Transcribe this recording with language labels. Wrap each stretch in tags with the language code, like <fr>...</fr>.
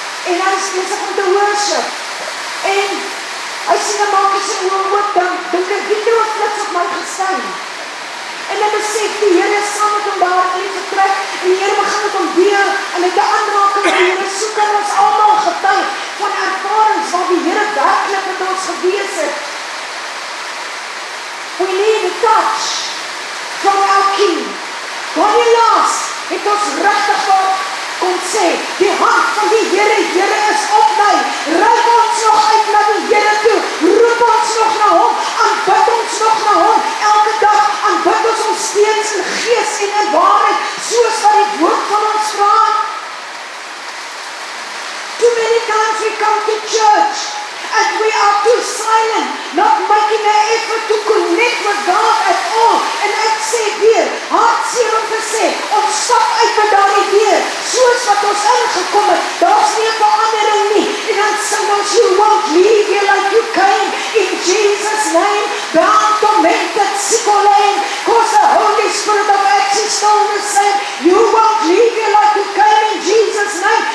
<af>En hy is besig om te worship. En hy sê dan maak hy sy oë oop, dan dink ek, wie het 'n flits op my geskyn? En dan besef die Here saam met hom daar in die vertrek, en die Here begin met hom deel, en hy het 'n aanraking met die Here soek, en ons almal getuig van ervarings waar die Here werklik met ons gewees het.</af> <en>We need a touch from our King.</en> <af>Wanneer laas het ons regtig waar kon sê, die hand van die Here is op my, reik ons nog uit na die Here toe, roep ons nog na hom, aanbid ons nog na hom, elke dag aanbid ons hom steeds in gees en in waarheid, soos wat die woord van ons vra.</af> <en>Too many times we come to church and we are too silent, not making an effort to connect with God at all.</en> <af>En ek sê weer, hartseer om te sê, ons stap uit met daardie deur, soos wat ons ingekom het, daar's nie 'n verandering nie. En dan sing ons,</af> <en>you won't leave here like you came, in Jesus' name, bound, tormented, sick or lame, cause the Holy Spirit of Acts is still the same. You won't leave here like you came, in Jesus' name.</en>